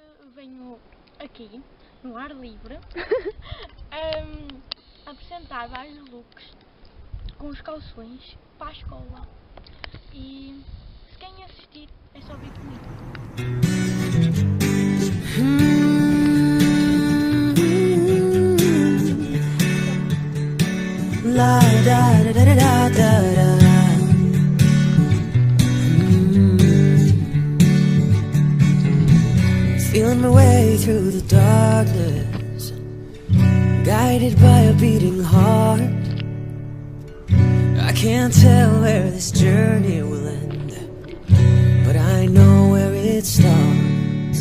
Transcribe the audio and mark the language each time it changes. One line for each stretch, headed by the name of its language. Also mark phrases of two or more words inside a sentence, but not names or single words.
Portuguese: venho aqui, no ar livre, apresentar vários looks com os calções para a escola. E se querem assistir, é só vir comigo. La da da da da da da.
English: Feeling my way through the darkness, guided by a beating heart. I can't tell where this journey will end, but I know where it starts.